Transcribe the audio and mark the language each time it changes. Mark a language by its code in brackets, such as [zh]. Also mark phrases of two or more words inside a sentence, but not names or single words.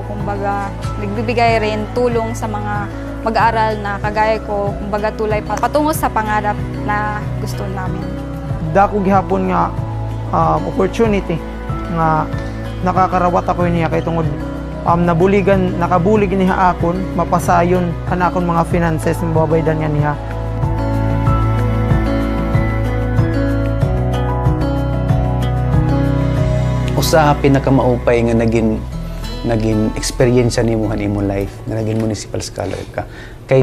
[tl] Kumbaga, nagbibigay rin tulong sa mga mag-aaral na kagaya ko. Kumbaga, tulay patungo sa pangarap na gusto namin. [war] Dako gihapon nga opportunity nga nakakarawat ako niya kay tungod nakabulig niya akon mapasayon an akon mga finances mababaydan nga niya. Usa pinakamaupay nga naging experience nimo han imong life nga naging [en] municipal scholar [war] ka kay